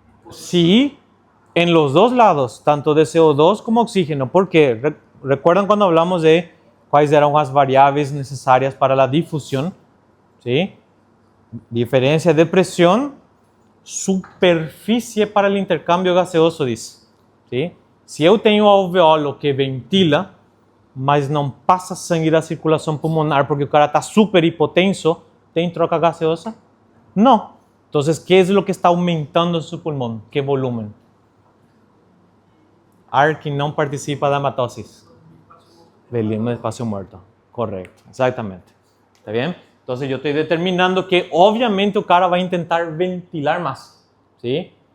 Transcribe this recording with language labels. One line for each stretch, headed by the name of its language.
Spanish: Sí, en los dos lados, tanto de CO2 como oxígeno, porque recuerdan cuando hablamos de cuáles eran las variables necesarias para la difusión, ¿sí? Diferencia de presión, superfície para el intercambio gaseoso, dice, ¿sí?
Portuguese: Se eu tenho um alveolo que ventila, mas não passa sangue da circulação pulmonar porque o cara está super hipotenso, ¿tem troca gaseosa?
Spanish: No. Entonces, ¿qué es lo que está aumentando en su pulmón? ¿Qué volumen? Ar que no participa de hematosis. Volumen de espacio muerto. Correcto, exactamente. ¿Está bien? Entonces, yo estoy determinando que obviamente el cara va a intentar ventilar más. ¿Sí?